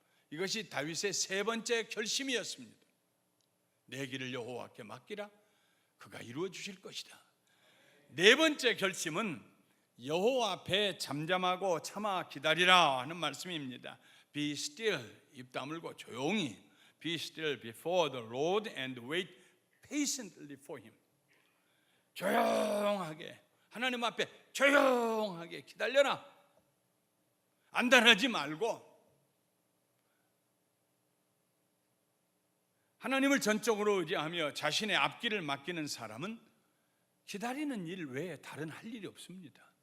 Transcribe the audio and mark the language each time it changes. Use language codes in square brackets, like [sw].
[ko] 이것이 다윗의 세 번째 결심이었습니다. 내 길을 여호와께 맡기라. 그가 이루어 주실 것이다. 네 번째 결심은 여호와 앞에 잠잠하고 참아 기다리라 하는 말씀입니다. [en] Be still, [ko] 입 다물고 조용히. [en] Be still before the Lord and wait patiently for him. [ko] 조용하게 하나님 앞에 조용하게 기다려라. 안달하지 말고 하나님을 전적으로 의지하며 자신의 앞길을 맡기는 사람은 기다리는 일 외에 다른 할 일이 없습니다.